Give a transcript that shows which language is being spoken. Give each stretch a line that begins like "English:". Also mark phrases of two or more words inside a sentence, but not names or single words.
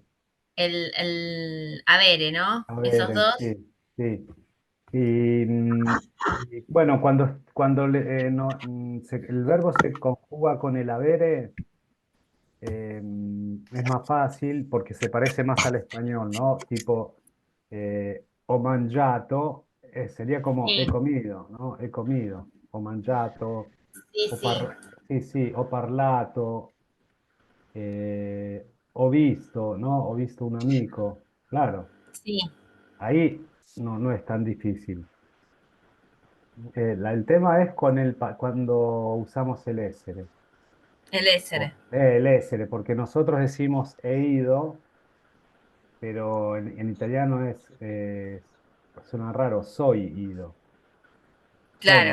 Spanish: el avere, ¿no? Esos habere, dos. sí, sí. Y, y, bueno, el verbo se conjuga con el habere, es más fácil porque se parece más al español, ¿no?
Italian: Tipo, ho mangiato,
Spanish: sería como he Sí, comido, ¿no? He comido,
Italian: ho mangiato,
Spanish: sí, sí,
Italian: sì, sì, ho parlato, ho visto, ¿no? Ho visto un amico,
Spanish: claro, sí, ahí no es tan difícil. El tema es con cuando usamos el essere, el essere. el essere, porque nosotros decimos he ido, pero en italiano suena raro, soy ido, sono